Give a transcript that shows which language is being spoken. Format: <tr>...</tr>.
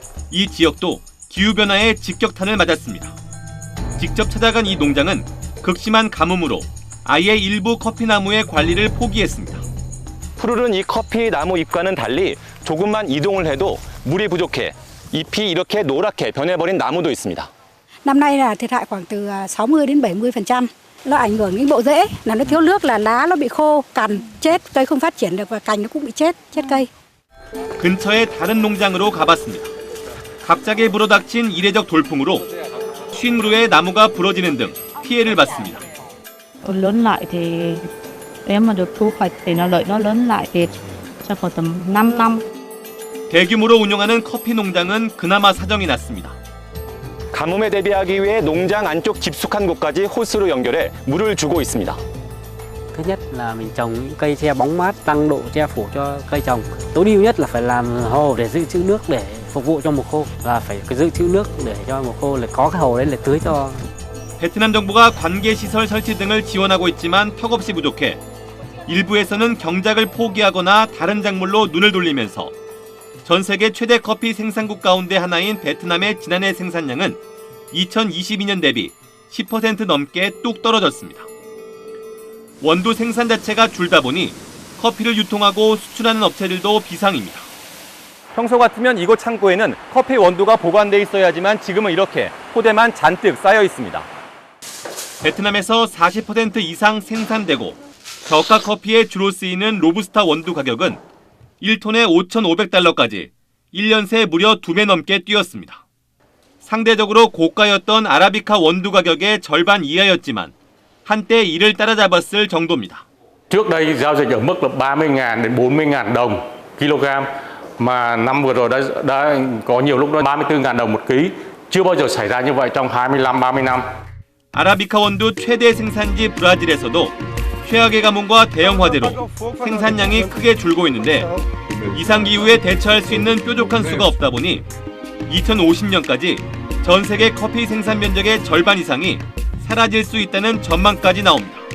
<ko>이 지역도 기후변화에 직격탄을 맞았습니다. 직접 찾아간 이 농장은 극심한 가뭄으로 아예 일부 커피나무의 관리를 포기했습니다. 푸르른 이 커피 나무 잎과는 달리 조금만 이동을 해도 물이 부족해 잎이 이렇게 노랗게 변해버린 나무도 있습니다.</ko> <vi>Năm nay là thiệt hại khoảng từ 60 đến 70%. nó ảnh hưởng đến bộ rễ, là nó thiếu nước là lá nó bị khô, cằn, chết, cây không phát triển được và cành nó cũng bị chết cây.</vi> <ko>근처의 다른 농장으로 가봤습니다. 갑자기 불어닥친 이례적 돌풍으로 50그루의 나무가 부러지는 등 피해를 봤습니다.</ko> <vi>Lớn lại thì nếu mà được thu hoạch thì lợi nó lớn lại thì chắc có tầm 5 năm.</vi> <ko>대규모로 운영하는 커피 농장은 그나마 사정이 났습니다. 가뭄에 대비하기 위해 농장 안쪽 깊숙한 곳까지 호스로 연결해 물을 주고 있습니다.</ko> <vi>Thứ nhất là mình trồng những cây che bóng mát, tăng độ che phủ cho cây trồng. Tối ưu nhất là phải làm hồ để dự trữ nước để phục vụ cho mùa khô, và phải dự trữ nước để cho mùa khô là có cái hồ đấy để tưới cho.</vi> <ko>베트남 정부가 관계 시설 설치 등을 지원하고 있지만 턱없이 부족해 일부에서는 경작을 포기하거나 다른 작물로 눈을 돌리면서 전 세계 최대 커피 생산국 가운데 하나인 베트남의 지난해 생산량은 2022년 대비 10% 넘게 뚝 떨어졌습니다. 원두 생산 자체가 줄다 보니 커피를 유통하고 수출하는 업체들도 비상입니다. 평소 같으면 이곳 창고에는 커피 원두가 보관돼 있어야지만 지금은 이렇게 포대만 잔뜩 쌓여 있습니다. 베트남에서 40% 이상 생산되고 저가 커피에 주로 쓰이는 로부스타 원두 가격은 1톤에 5,500달러까지 1년 새 무려 2배 넘게 뛰었습니다. 상대적으로 고가였던 아라비카 원두 가격의 절반 이하였지만 한때 이를 따라잡았을 정도입니다.</ko> <vi>Trước đây giao dịch ở mức là 30.000 đến 40.000 đồng kg, mà năm vừa rồi đã có nhiều lúc đó 34.000 đồng một ký, chưa bao giờ xảy ra như vậy trong 25-30 năm.</vi> <ko>아라비카 원두 최대 생산지 브라질에서도 최악의 가뭄과 대형 화재로 생산량이 크게 줄고 있는데 이상기후에 대처할 수 있는 뾰족한 수가 없다 보니 2050년까지 전 세계 커피 생산 면적의 절반 이상이 사라질 수 있다는 전망까지 나옵니다.</ko>